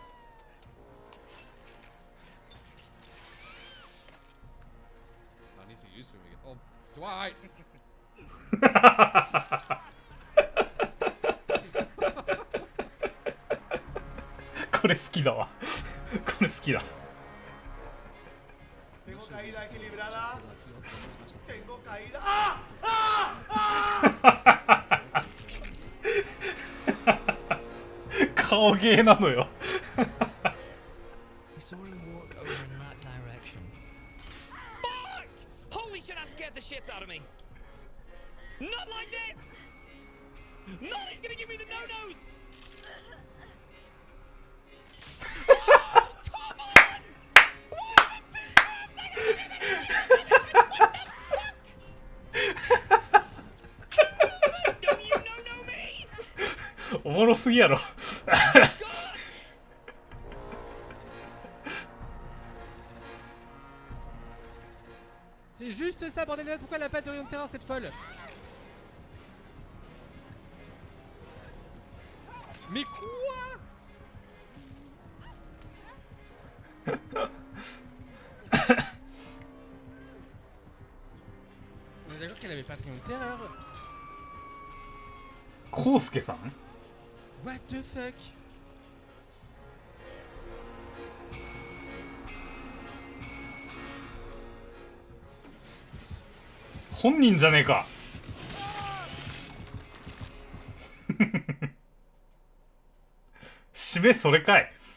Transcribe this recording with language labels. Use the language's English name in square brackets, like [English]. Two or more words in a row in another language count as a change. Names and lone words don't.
[Japanese] これ好きだわ。これ好きだ。顔芸なのよ。 [English] Holy shit, that scared the shit out of me! Not like this! Not he's gonna give me the no-nos! Oh, come on! What are the 2 times I got What the fuck? Don't you no-no me? [Japanese] おもろすぎやろ。 [French] C'est juste ça, bordel de merde, pourquoi elle a pas de rayon de terreur cette folle? Mais quoi? On est d'accord qu'elle avait pas de rayon de terreur? [Japanese] コウスケさん [English] What the fuck? [Japanese] 本人じゃねえか。締めそれかい。